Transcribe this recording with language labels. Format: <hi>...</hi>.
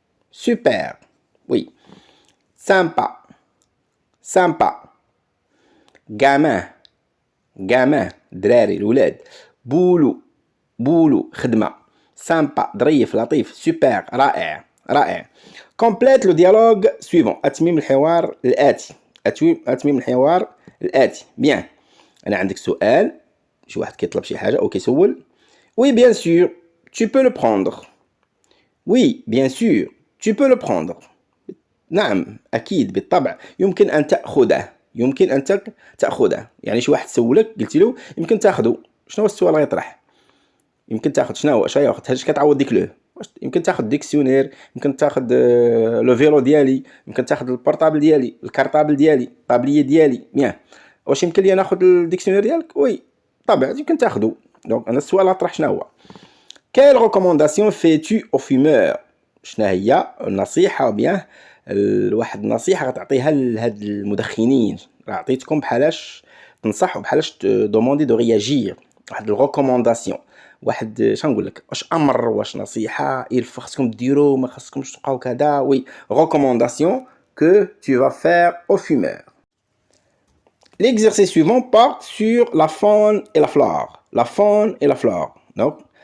<fr>super oui sympa gamin</fr> <ar>دراري الولاد. boulot خدمه. sympa ظريف لطيف.</ar> <fr>super رائع. complète le dialogue suivant.</fr> <ar>أتميم الحوار الآتي. bien أنا عندك سؤال شي واحد كيطلب شي حاجة أو كيسول.</ar> <fr>oui bien sûr tu peux le prendre. oui bien sûr tu peux le prendre.</fr> <ar>نعم أكيد بالطبع يمكن أن تأخذه. يعني شي واحد سولك قلت له يمكن تاخذه. شنو هو السؤال غيطرح؟ يمكن تاخذ شنو هو؟ اش غياخذ؟ هادشي كتعوض ديك له. يمكن تاخذ ديكسيونير يمكن تاخذ لو فيلو ديالي يمكن تاخذ البورطابل ديالي الكارطابل ديالي الطابليه ديالي. بيان واش يمكن لي ناخذ الديكسيونير ديالك؟ وي طبعا يمكن تاخذه. دونك انا السؤال غطرح شنو هو؟</ar> <fr>Quelle recommandation fais-tu aux fumeurs?</fr> <ar>شنو هي النصيحه بيان واحد النصيحه غتعطيها لهاد المدخنين. راه عطيتكم بحالاش تنصحوا بحالاش دوموندي دو رياجير. واحد الريكومونداسيون واحد شنو نقول لك واش امر واش نصيحه خاصكم ديروا ما خاصكمش تبقاو كذا.</ar> <fr>وي recommandation que tu vas faire aux fumeurs. L'exercice suivant porte sur la faune et la flore. Donc</fr>